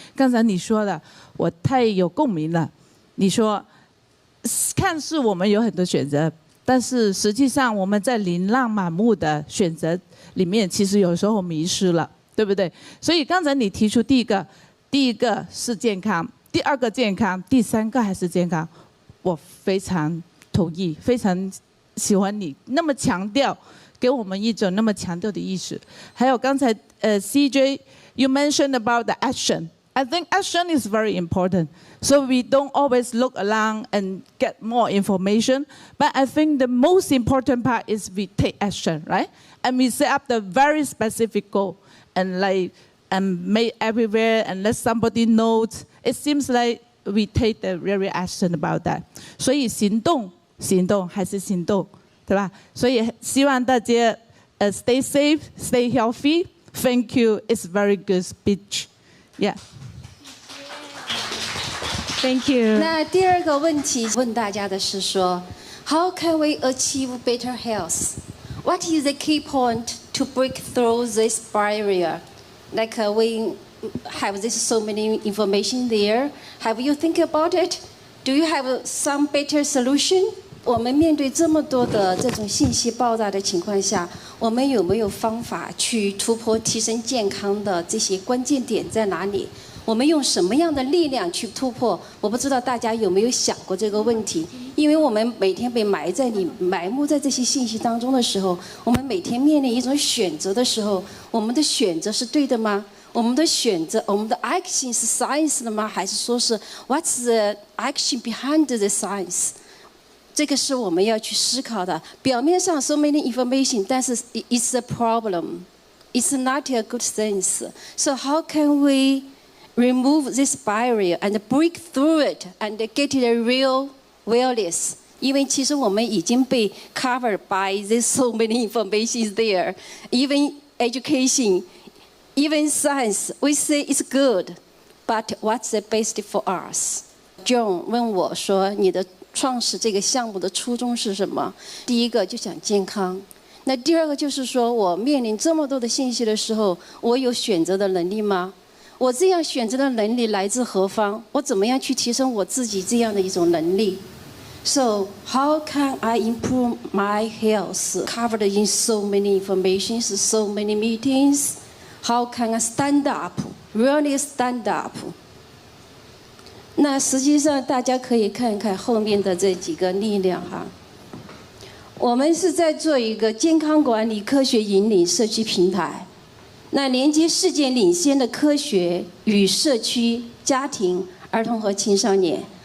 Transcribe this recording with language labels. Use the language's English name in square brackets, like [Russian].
[Chinese] 刚才你说的，我太有共鸣了。你说，看似我们有很多选择，但是实际上我们在琳琅满目的选择里面，其实有时候迷失了，对不对？所以刚才你提出第一个是健康，第二个健康，第三个还是健康，我非常同意，非常喜欢你那么强调，给我们一种那么强调的意识。还有刚才 [English] CJ you mentioned about the action. I think action is very important. So we don't always look around and get more information. But I think the most important part is we take action, right? And we set up the very specific goal and make everywhere and let somebody know. It seems like we take the real action about that. [Chinese] 所以行动还是行动，对吧？所以希望大家 [English] stay safe, stay healthy. Thank you. It's very good speech. Yeah. Thank you. [Chinese] 那第二个问题问大家的是说 ， [English] How can we achieve better health? What is the key point to break through this barrier? Like we have this so many information there. Have you think about it? Do you have some better solution? [Chinese] 我们面对这么多的这种信息爆炸的情况下，我们有没有方法去突破、提升健康的这些关键点在哪里？我们用什么样的力量去突破？我不知道大家有没有想过这个问题？因为我们每天被埋没在这些信息当中的时候，我们每天面临一种选择的时候，我们的选择是对的吗？我们的选择，我们的 action 是 science 的吗？还是说是 [English] what's the action behind the science？ [Chinese] 这个是我们要去思考的。表面上 [English] so many information， [Chinese] 但是 [English] it's a problem. It's not a good sense. So how can we remove this barrier and break through it and get a real wellness? [Chinese] 因为其实我们已经被 [English] covered by this so many information there. Even education, even science, we say it's good, but what's the best for us? [Chinese] John 问我说，你的创始这个项目的初衷是什么？第一个就讲健康，那第二个就是说我面临这么多的信息的时候，我有选择的能力吗？我这样选择的能力来自何方？我怎么样去提升我自己这样的一种能力 ？ [English] So how can I improve my health? Covered in so many informations, so many meetings. How can I stand up? Really stand up? [Chinese] 那实际上大家可以看看后面的这几个力量哈。我们是在做一个健康管理科学引领社区平台，那连接世界领先的科学与社区、家庭、儿童和青少年。